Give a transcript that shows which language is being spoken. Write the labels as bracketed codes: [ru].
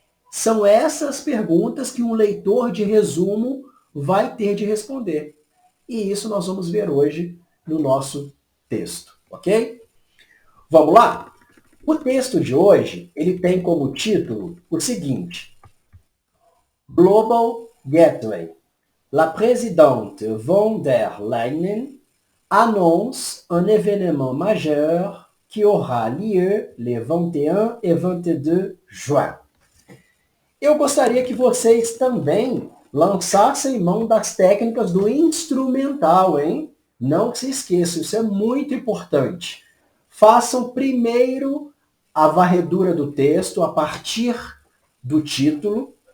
[pt] São essas perguntas que um leitor de resumo vai ter de responder. E isso nós vamos ver hoje no nosso texto, ok? Vamos lá? O texto de hoje, ele tem como título o seguinte: Global Gateway. [fr] La présidente von der Leyen annonce un événement majeur qui aura lieu les 21 et 22 juin. [pt] Eu gostaria que vocês também lançassem mão das técnicas do instrumental, hein? Não se esqueçam, isso é muito importante. Façam primeiro a varredura do texto a partir do título.